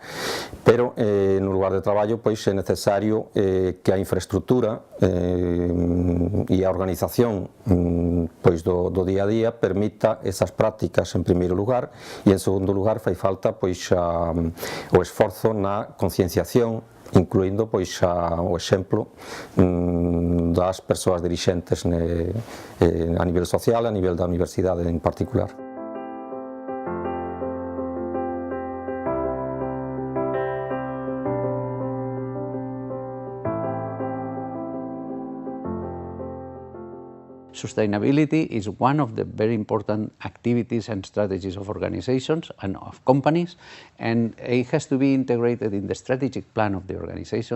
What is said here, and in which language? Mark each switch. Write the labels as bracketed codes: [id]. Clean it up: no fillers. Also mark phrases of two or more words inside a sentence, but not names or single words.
[gl] Pero no lugar de traballo pois é necesario que a infraestructura e a organización pois do día a día permita esas prácticas en primeiro lugar, e en segundo lugar fai falta pois o esforzo na concienciación, incluindo pois o exemplo das persoas dirixentes a nivel social e a nivel da universidade en particular. [en] Sustainability is one of the very important activities and strategies of organizations and of companies, and it has to be integrated in the strategic plan of the organization.